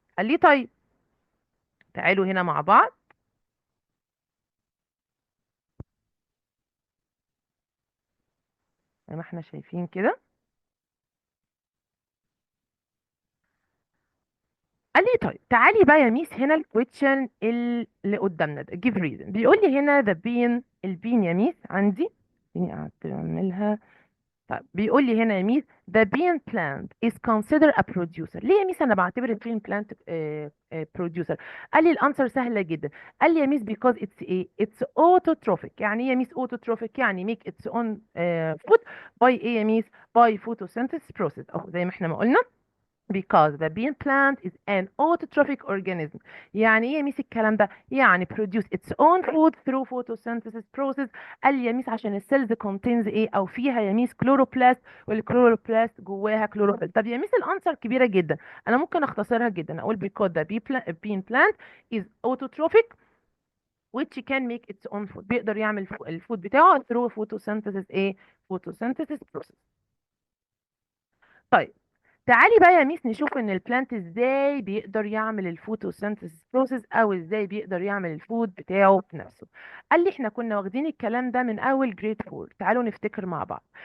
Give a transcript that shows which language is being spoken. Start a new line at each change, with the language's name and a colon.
Arabic: قال لي طيب تعالوا هنا مع بعض زي ما احنا شايفين كده. قال لي طيب تعالي بقى يا ميس هنا الكويتشن اللي قدامنا ده
English: give reason.
Arabic: بيقول لي هنا
English: the bean،
Arabic: البين يا ميس عندي، خليني اعملها. طيب بيقول لي هنا يا ميس
English: the bean plant is considered a producer.
Arabic: ليه يا ميس انا بعتبر ال
English: bean plant producer؟
Arabic: قال لي الانسر سهله جدا. قال لي يا ميس
English: because it's
Arabic: ايه؟
English: it's autotrophic.
Arabic: يعني ايه يا ميس
English: autotrophic؟
Arabic: يعني
English: make its own food by
Arabic: ايه يا ميس؟
English: by photosynthesis process،
Arabic: او زي ما احنا ما قلنا
English: because the bean plant is an autotrophic organism.
Arabic: يعني ايه يا ميس الكلام ده؟ يعني
English: produce its own food through photosynthesis process.
Arabic: قال لي يا ميس عشان السيلز contains ايه؟ او فيها يا ميس كلوروبلاست، والكلوروبلاست جواها كلوروفيل. طب يا ميس الانسر كبيره جدا، انا ممكن اختصرها جدا اقول
English: because the bean plant is autotrophic which can make its own food.
Arabic: بيقدر يعمل الفود بتاعه
English: through photosynthesis
Arabic: ايه؟
English: photosynthesis process.
Arabic: طيب تعالي بقى يا ميس نشوف ان البلانت ازاي بيقدر يعمل الفوتوسينثيسيس بروسيس، او ازاي بيقدر يعمل الفود بتاعه بنفسه. قال لي احنا كنا واخدين الكلام ده من اول جريد 4، تعالوا نفتكر مع بعض.